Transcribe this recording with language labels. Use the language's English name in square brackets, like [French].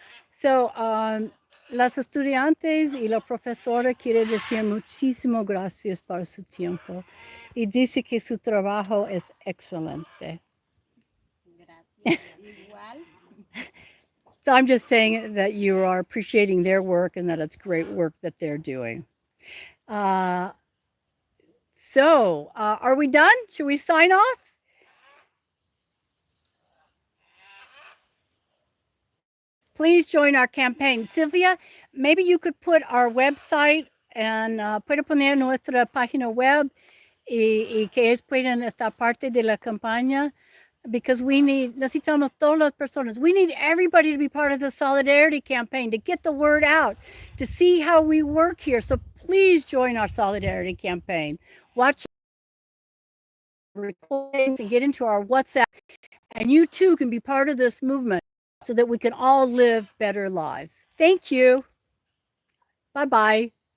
[Spanish] So, las estudiantes y la profesora quiere decir muchísimo gracias por su tiempo y dice que su trabajo es excelente. Gracias, igual. [English] So I'm just saying that you are appreciating their work and that it's great work that they're doing. Uh, are we done? Should we sign off? Please join our campaign. [Spanish] Sylvia, [English] maybe you could put our website and [Spanish] puede poner nuestra página web y que ellos puedan estar parte de la campaña [English] because [Spanish] necesitamos todas las personas. [English] We need everybody to be part of the solidarity campaign, to get the word out, to see how we work here. So please join our solidarity campaign. Watch recordings and get into our WhatsApp, and you too can be part of this movement so that we can all live better lives. Thank you. Bye-bye.